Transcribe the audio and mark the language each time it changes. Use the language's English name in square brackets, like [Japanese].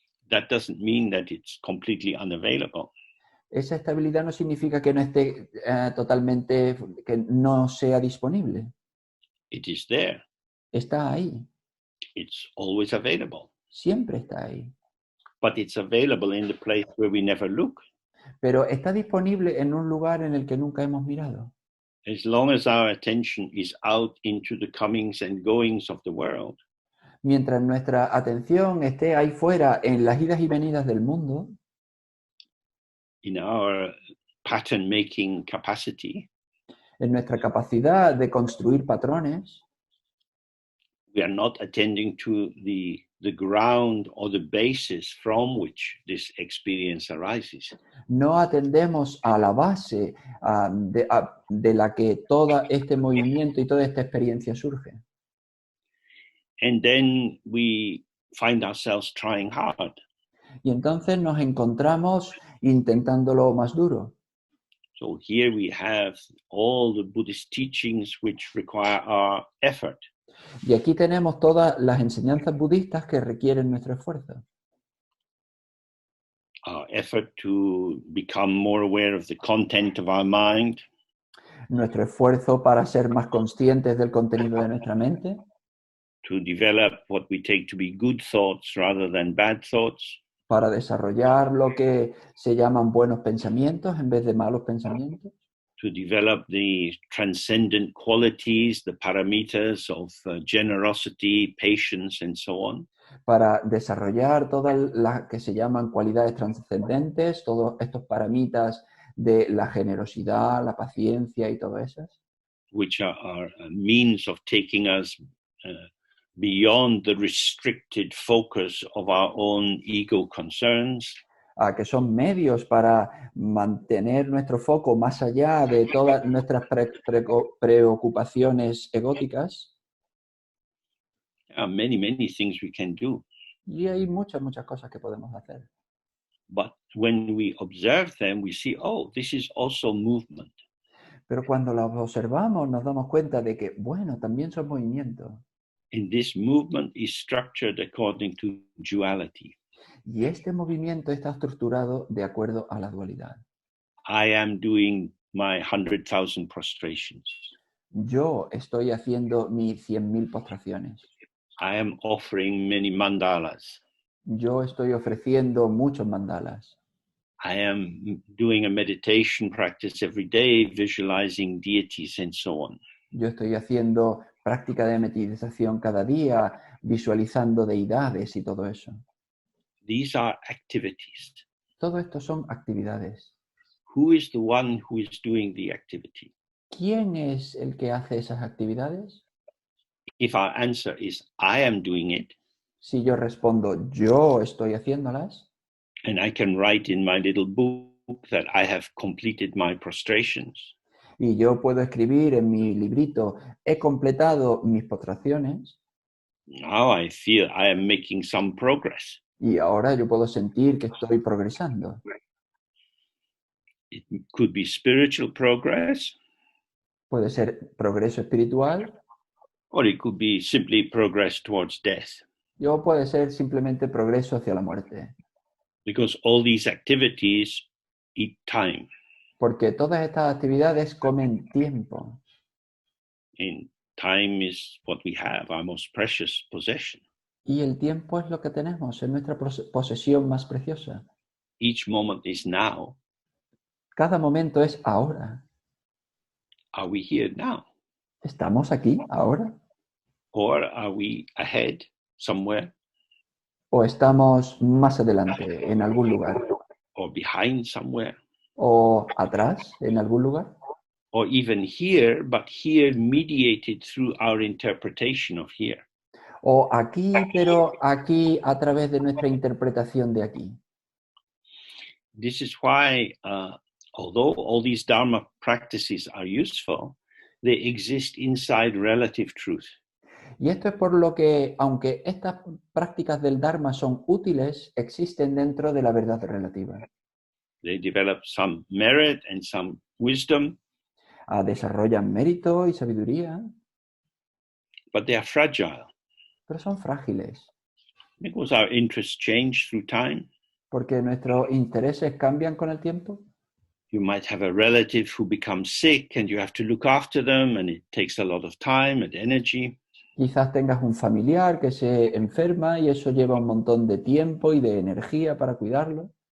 [English] that doesn't mean that it's completely unavailable. [Spanish] esa estabilidad no significa que no esté totalmente, que no sea disponible. [English] It is there. [Spanish] Está ahí, [English] It's always available. [Spanish] siempre está ahí. [English] But it's available in the place where we never look. [Spanish] Pero está disponible en un lugar en el que nunca hemos mirado. [English] As long as our attention is out into the comings and goings of the world, [Spanish] Mientras nuestra atención esté ahí fuera en las idas y venidas del mundo, [English] in our pattern making capacity, [Spanish] en nuestra capacidad de construir patrones, [English] we are not attending to the ground or the basis from which this experience arises. [Spanish] no atendemos a la base de la que todo este movimiento y toda esta experiencia surge. [English] And then we find ourselves trying hard. [Spanish] Y entonces nos encontramos intentándolo más duro. [English] So here we have all the Buddhist teachings which require our effort. [Spanish] Y aquí tenemos todas las enseñanzas budistas que requieren nuestro esfuerzo. [English] Our effort to become more aware of the content of our mind, [Spanish] Nuestro esfuerzo para ser más conscientes del contenido de nuestra mente, [English] to develop what we take to be good thoughts rather than bad thoughts, [Spanish] para desarrollar lo que se llaman buenos pensamientos en vez de malos pensamientos, [English] to develop the transcendent qualities, the paramitas of generosity, patience, and so on. [Spanish] para desarrollar todas las que se llaman cualidades trascendentes, todos estos paramitas de la generosidad, la paciencia y todo eso, [English] Which are a means of taking us beyond the restricted focus of our own ego concerns, [Spanish] que son medios para mantener nuestro foco más allá de todas nuestras preocupaciones egóticas. [English] There are many, many things we can do. [Spanish] Y hay muchas cosas que podemos hacer. [English] But when we observe them, we see, oh, this is also movement. [Spanish] Pero cuando las observamos nos damos cuenta de que, bueno, también son movimientos. [English] And this movement is structured according to duality. [Spanish] Y este movimiento está estructurado de acuerdo a la dualidad. [English] I am doing my 100,000 prostrations. [Spanish] Yo estoy haciendo mis 100.000 postraciones. [English] I am offering many mandalas. [Spanish] Yo estoy ofreciendo muchos mandalas. [English] I am doing a meditation practice every day, visualizing deities and so on. [Spanish] Yo estoy haciendo práctica de meditación cada día, visualizando deidades y todo eso. [English] These are activities. [Spanish] Todo esto son actividades. [English] Who is the one who is doing the activity? [Spanish] ¿Quién es el que hace esas actividades? [English] If our answer is, I am doing it, [Spanish] Si yo respondo, yo estoy haciéndolas, [English] and I can write in my little book that I have completed my prostrations, [Spanish] y yo puedo escribir en mi librito, he completado mis postraciones, [English] now I feel I am making some progress. [Spanish] y ahora yo puedo sentir que estoy progresando. [English] It could be spiritual progress, [Spanish] Puede ser progreso espiritual, [English] or it could be simply progress towards death. [Spanish] o puede ser simplemente progreso hacia la muerte. [English] Because all these activities eat time. [Spanish] Porque todas estas actividades comen tiempo. [English] And time is what we have, our most precious possession. [Spanish] Y el tiempo es lo que tenemos, es nuestra posesión más preciosa. [English] Each moment is now. [Spanish] Cada momento es ahora. [English] Are we here now? [Spanish] ¿Estamos aquí ahora? [English] Or are we ahead somewhere? [Spanish] ¿O estamos más adelante en algún lugar? [English] Or behind somewhere? [Spanish] ¿O atrás en algún lugar? [English] Or even here, but here mediated through our interpretation of here. [Spanish] ¿O aquí, pero aquí a través de nuestra interpretación de aquí? [English] This is why, although all these Dharma practices are useful, they exist inside relative truth. [Spanish] Y esto es por lo que, aunque estas prácticas del Dharma son útiles, existen dentro de la verdad relativa. [English] They develop some merit and some wisdom. [Spanish] Desarrollan mérito y sabiduría, [English] But they are fragile. [Spanish] pero son frágiles. [English] Because our interests change through time. [Spanish] Porque nuestros intereses cambian con el tiempo. [English] You might have a relative who becomes sick and you have to look after them, and it takes a lot of time and energy. [Spanish] Quizás tengas un familiar que se enferma y eso lleva un montón de tiempo y de energía para cuidarlo.